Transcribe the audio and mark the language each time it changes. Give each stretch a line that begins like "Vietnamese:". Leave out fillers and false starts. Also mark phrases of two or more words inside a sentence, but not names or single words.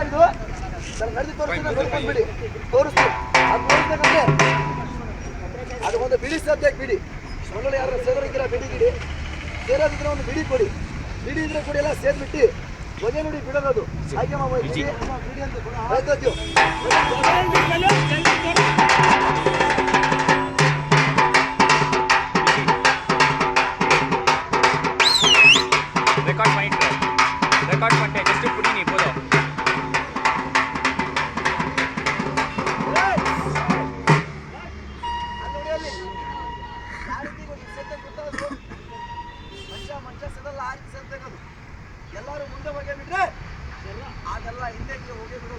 Kannada: ಇದು ನಾನು ನಡೆದು ತೋರಿಸ್ತೀನಿ, ನೋಡ್ಕೊಂಡ್ಬಿಡಿ, ತೋರಿಸ್ತೀನಿ. ಅದು ನೋಡ್ಬೇಕಂದ್ರೆ ಅದು ಒಂದು ಬಿಡಿ ಸಾಧ್ಯ. ಬಿಡಿ ಮಗಳು ಯಾರು ಸೇರೋದಿಲ್ಲ, ಬಿಡಿ ಗಿಡಿ ಸೇರೋದಿದ್ರೆ ಒಂದು ಬಿಡಿ ಕೊಡಿ. ಬಿಡಿ ಇದ್ರೆ ಕೊಡಿ, ಎಲ್ಲ ಸೇರ್ಬಿಟ್ಟು ಹೊಗೆ ನೋಡಿ ಬಿಡೋದು. ಹಾಗೆ ಬಿಡಿ ಅಂತ ಆಯ್ತು.
Tamil: ரெக்கார்ட் பண்ணிட்டேன், ஜஸ்ட் புடி நீ போதும்.
Kannada: ಎಲ್ಲರೂ ಮುಂದೆ ಹೋಗಿ ಬಿಟ್ರೆ ಅದೆಲ್ಲ ಹಿಂದೆ ಹೋಗಿ ಬಿಡೋದು.